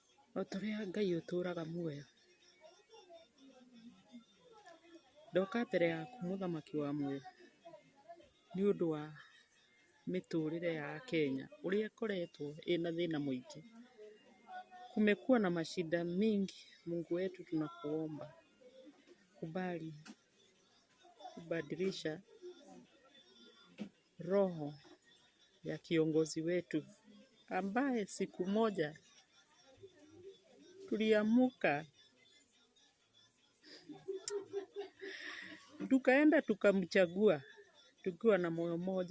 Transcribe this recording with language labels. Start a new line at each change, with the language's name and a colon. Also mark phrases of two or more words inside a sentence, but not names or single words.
Kikuyu: Otoria Ngai ũtũraga muoyo. Ndoka mbere yaku mũthamaki wa muoyo nĩ ũndũ wa mĩtũrĩre ya Kenya ũrĩa ĩkoretwo ĩna thĩna mũingĩ.
Swahili: Kumekuwa na mashida mingi, Mungu wetu tunakuomba kubali kubadilisha roho ya kiongozi wetu ambaye siku moja tuliamuka tukaenda tukamchagua tukiwa na moyo moja.